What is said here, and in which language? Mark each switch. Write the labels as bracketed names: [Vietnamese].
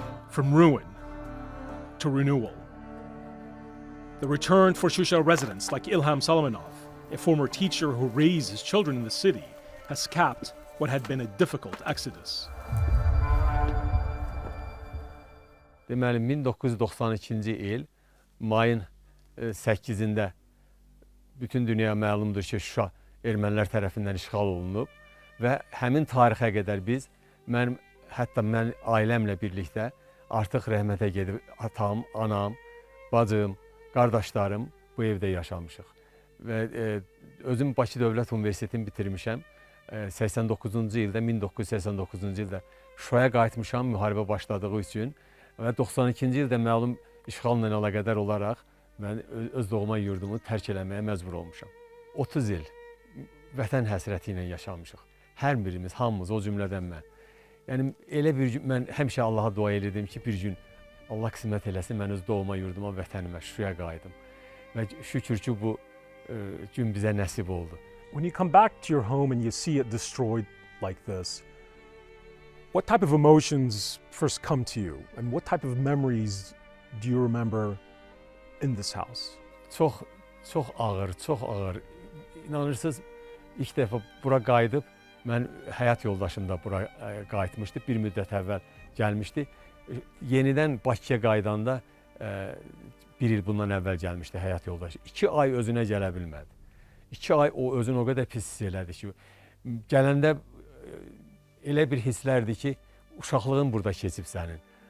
[English] From ruin to renewal. The return for Shusha residents like Ilham Salomonov, a former teacher who raised his children in the city, has capped what had been a difficult exodus. [Azerbaijani] Deməli, 1992-ci il mayın 8-də bütün dünya məlumdur ki, Şuşa ermənilər tərəfindən işğal olunub və həmin tarixə qədər biz, hətta mən ailəmlə birlikdə artıq rəhmətə gedib atam, anam, bacım, qardaşlarım bu evdə yaşamışıq. Və özüm Bakı Dövlət Universitetini bitirmişəm. 89-cu ildə, 1989-cu ildə Şuşaya qayıtmışam müharibə başladığı üçün. Və 92-ci ildə məlum işğalla əlaqədar olaraq mən öz doğma yurdumu tərk eləməyə məcbur olmuşam. 30 il vətən həsrəti ilə yaşamışıq. Hər birimiz, hamımız, o cümlədən mən. Yəni, elə bir gün mən həmişə Allaha dua edirdim ki, bir gün Allah qismət eləsin, mən öz doğma yurduma, vətənimə, Şuşaya qayıdım. Və şükür ki, bu gün bizə nəsib oldu. [English] When you come back to your home and you see it destroyed like this, what type of emotions first come to you? And what type of memories do you remember in this house? [Azerbaijani] Çox ağır, çox ağır. İnanırsınız, ilk dəfə bura qayıdıb, mən həyat yoldaşım da bura qayıtmışdı, bir müddət əvvəl gəlmişdi. Yenidən Bakıya qaydanda bir il bundan əvvəl gəlmişdi həyat yoldaşı. 2 ay özünə gələ bilmədi. 2 ay o özünü o qədər pis hiss elədi ki, gələndə elə bir hisslərdir ki, uşaqlığın burada keçib sənin.